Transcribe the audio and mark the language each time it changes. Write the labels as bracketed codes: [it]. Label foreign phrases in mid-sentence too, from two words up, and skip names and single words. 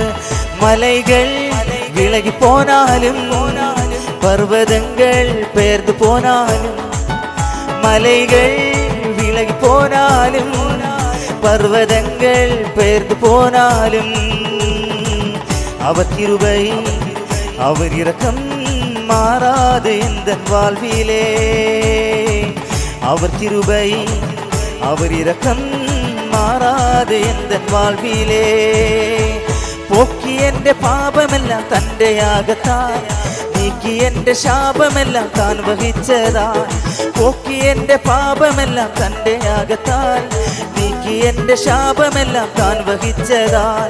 [ta] மலைகள் விலகி போனாலும், பர்வதங்கள் பெயர்ந்து போனாலும், மலைகள் விலகி போனாலும், பர்வதங்கள் பெயர்ந்து போனாலும், அவர் கிருபை அவர் இரக்கம் மாறாது எந்தன் வாழ்விலே, அவர் கிருபை அவர் இரக்கம் மாறாதே எந்தன் வாழ்விலே. [ml] പോക്കി എൻ്റെ പാപമെല്ലാം തൻ്റെ യാഗത്താൽ, നീക്കി എൻ്റെ ശാപമെല്ലാം താൻ വഹിച്ചതാൽ. പോക്കി എൻ്റെ പാപമെല്ലാം തൻ്റെ യാഗത്താൽ, നീക്കി എൻ്റെ ശാപമെല്ലാം താൻ വഹിച്ചതാൽ.